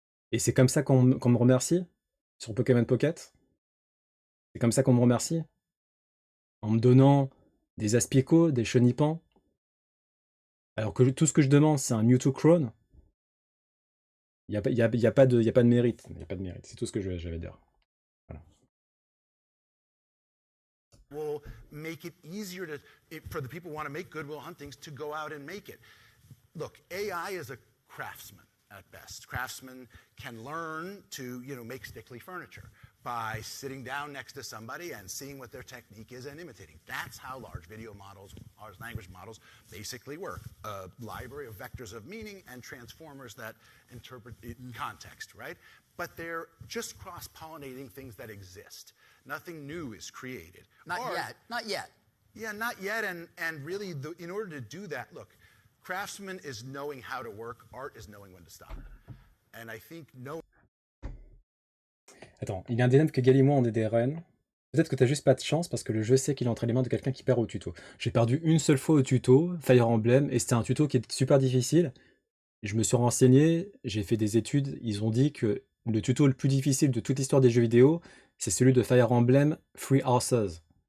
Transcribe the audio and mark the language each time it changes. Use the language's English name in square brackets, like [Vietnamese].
[French] Et c'est comme ça qu'on me remercie sur Pokémon Pocket. C'est comme ça qu'on me remercie. En me donnant des Aspico, des Chenipan. Alors que tout ce que je demande, c'est un Mewtwo Crone. Il n'y a pas de mérite. Il n'y a pas de mérite. C'est tout ce que j'avais dire. Voilà. [English] Will make it easier for the people who want to make Good Will Huntings to go out and make it. Look, AI is a craftsman at best. Craftsmen can learn to, make stickly furniture by sitting down next to somebody and seeing what their technique is and imitating. That's how large video models, large language models, basically work. A library of vectors of meaning and transformers that interpret context, right? But they're just cross-pollinating things that exist. Nothing new is created. Not yet. Yeah, not yet. And really, in order to do that, look, craftsman is knowing how to work. Art is knowing when to stop. And I think [French] Attends, il est indéniable que Gal et moi on est des reines. Peut-être que t'as juste pas de chance parce que le jeu sait qu'il est entre les mains de quelqu'un qui perd au tuto. J'ai perdu une seule fois au tuto, Fire Emblem, et c'était un tuto qui est super difficile. Je me suis renseigné, j'ai fait des études, ils ont dit que le tuto le plus difficile de toute l'histoire des jeux vidéo, c'est celui de Fire Emblem Three Houses.